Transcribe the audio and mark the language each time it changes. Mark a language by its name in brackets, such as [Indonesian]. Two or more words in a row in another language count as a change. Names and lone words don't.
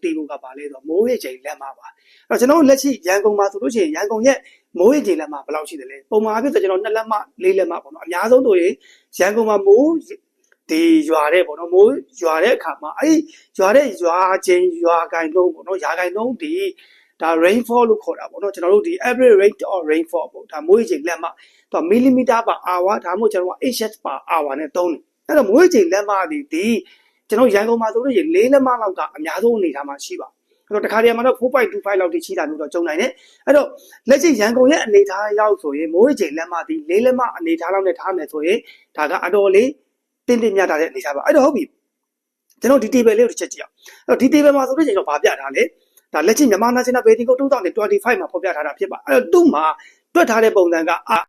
[Burmese] သိဖို့ကပါလဲဆိုတော့မိုးရေချိန်လက်မပါအဲ့တော့ကျွန်တော်တို့လက်ရှိရန်ကုန်မှာဆိုလို့ရှိရင်ရန်ကုန်ရဲ့မိုးရေချိန်လက်မဘယ်လောက်ရှိတယ်လဲပုံမှန်အဖြစ်ဆိုကျွန်တော်2လက်မ4လက်မပေါ့နော်အများဆုံးဆိုရင်ရန်ကုန်မှာမိုးဒီရွာတဲ့ပေါ့နော်မိုး ရွာတဲ့အခါမှာအဲ့ရွာတဲ့ရွာချိန်ရွာကိုင်လုံးပေါ့နော်ရာကိုင်လုံးဒီဒါ rainfall လို့ခေါ်တာပေါ့နော်ကျွန်တော်တို့ဒီ [English] average rate of rainfall [Burmese] ပေါ့ဒါမိုးရေချိန်လက်မတော့ [English] millimeter per [Burmese] hour ဒါမှမဟုတ်ကျွန်တော်က [English] inches per hour [Burmese] နဲ့သုံးတယ်အဲ့တော့မိုးရေချိန်လက်မဒီကျွန်တော်ရန်ကုန်မှာဆိုလို့ရှိရင်4လက်မလောက်ကအများဆုံးအနေထားမှာရှိပါအဲ့တော့တခါတည်းမှာတော့ 4.25 လောက်ထိရှိတာမျိုးတော့ကျုံနိုင်တယ်အဲ့တော့လက်ရှိရန်ကုန်ရဲ့အနေထားရောက်ဆိုရင်မိုးရေချိန်လက်မဒီ4လက်မအနေထားလောက်နဲ့ထားမယ်ဆိုရင်ဒါကအတော်လေးတင်းတင်းမြတ်တာတဲ့အနေထားပါအဲ့တော့ဟုတ်ပြီကျွန်တော်ဒီ table လေးကိုတစ်ချက်ကြည့်အောင်အဲ့တော့ဒီ table မှာဆိုလို့ရှိရင်တော့ဗာပြထားလေဒါလက်ရှိမြန်မာ National Vertical 2025မှာဖော်ပြထားတာဖြစ်ပါအဲ့တော့သူ့မှာတွက်ထားတဲ့ပုံစံက